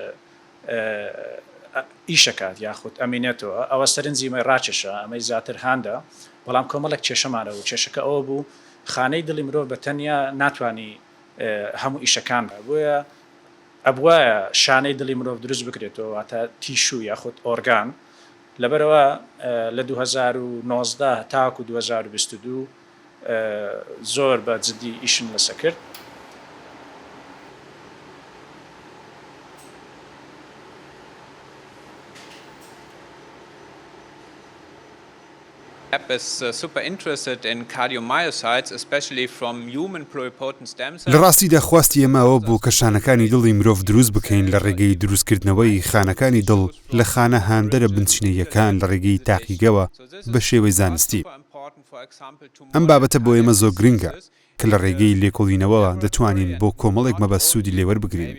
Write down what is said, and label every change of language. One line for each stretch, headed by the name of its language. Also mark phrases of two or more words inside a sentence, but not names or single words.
Central Kurdish: ئیشەکات یاخود ئەمینێتەوە ئەوە سەرنجیمە ڕاکێشە ئەمەی زیاتر هاندە بەڵام کۆمەڵێک کێشەمانەوە و کێشەکە ئەوە بوو خانەی دڵی مرۆڤ بە تەنیا ناتوانانی هەموو ئیشەکان بۆیە ئەبوایە شانەی دڵی مرۆڤ دروست بکرێتەوە واتە تیشو یاخود ئۆرگان لەبەرەوە لە 2019 تاکو 2022 زۆر بە جددی ئیشن لەسە کرد
English: is super interested in cardiomyocytes, especially from human pluripotent stem cells.
Central Kurdish: لە ڕاستیدا خواستی ئێمەوە بوو کە شانەکانی دڵی مرۆڤ دروست بکەین لە ڕێگەی دروستکردنەوەی خانەکانی دڵ لە خانە هاندەرە بنچینەیەکان لە ڕێگەی تاقیگەوە بە شێوەی زانستی. ئەم بابەتە بۆ ئێمە زۆر گرنگە کە لە ڕێگەی لێکۆڵینەوە دەتوانین بۆ کۆمەڵێک مەبەست سوودی لێوەربگرین.